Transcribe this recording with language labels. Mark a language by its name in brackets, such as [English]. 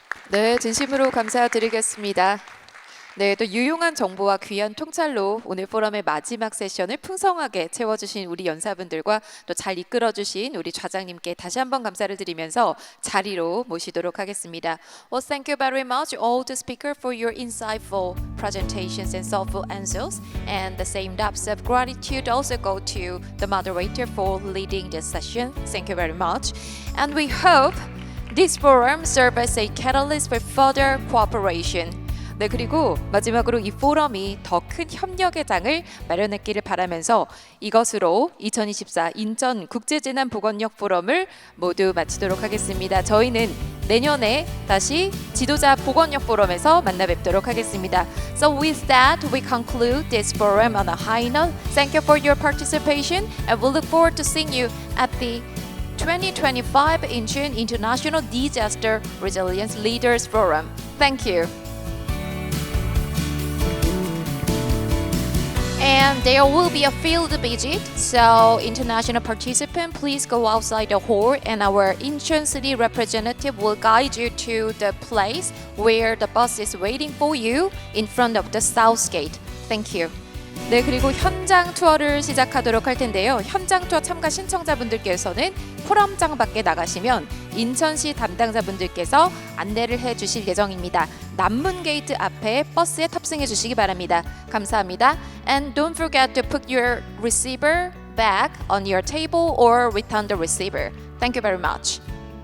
[Korean] 네, 진심으로 감사드리겠습니다. 네, 또 유용한 정보와 귀한 통찰로 오늘 포럼의 마지막 세션을 풍성하게 채워주신 우리 연사분들과 또 잘 이끌어주신 우리 좌장님께 다시 한번 감사를 드리면서 자리로 모시도록 하겠습니다. [English] Well, thank you very much all the speakers for your insightful presentations and thoughtful answers. And the same depths of gratitude also go to the moderator for leading this session. Thank you very much. And we hope this forum serves as a catalyst for further cooperation. [Korean] 네, 그리고 마지막으로 이 포럼이 더 큰 협력의 장을 마련했기를 바라면서 이것으로 2024 인천 국제재난보건력 포럼을 모두 마치도록 하겠습니다. 저희는 내년에 다시 지도자 보건력 포럼에서 만나 뵙도록 하겠습니다. [English] So with that, we conclude this forum on a high note. Thank you for your participation and we'll look forward to seeing you at the 2025 Incheon International Disaster Resilience Leaders Forum. Thank you. And there will be a field visit, so international participants, please go outside the hall and our Incheon city representative will guide you to the place where the bus is waiting for you in front of the south gate. Thank you. [Korean] 네, 그리고 현장 투어를 시작하도록 할 텐데요. 현장 투어 참가 신청자분들께서는 포럼장 밖에 나가시면 인천시 담당자분들께서 안내를 해주실 예정입니다. 남문 게이트 앞에 버스에 탑승해 주시기 바랍니다. 감사합니다. [English] And don't forget to put your receiver back on your table or return the receiver. Thank you very much.